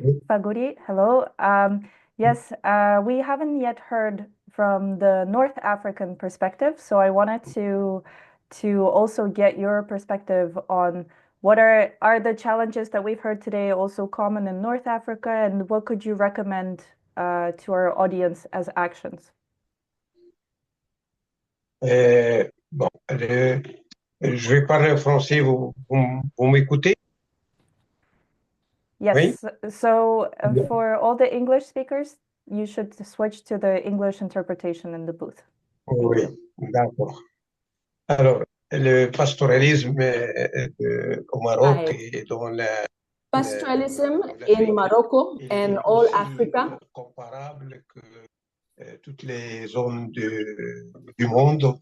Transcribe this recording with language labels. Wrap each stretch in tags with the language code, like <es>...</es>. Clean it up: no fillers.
<en>Faguri, hello. Yes, we haven't yet heard from the North African perspective, so I wanted to also get your perspective on what are the challenges that we've heard today also common in North Africa, and what could you recommend to our audience as actions?</en> <fr>Bon, je vais parler en français, vous m'écoutez?</fr> <en>Yes, so for all the English speakers, you should switch to the English interpretation in the booth.</en> <fr>Oui, d'accord. Alors, le pastoralisme au Maroc et dans</fr> <en>pastoralism in Morocco and all Africa</en> <fr>comparable que toutes les zones du monde</fr>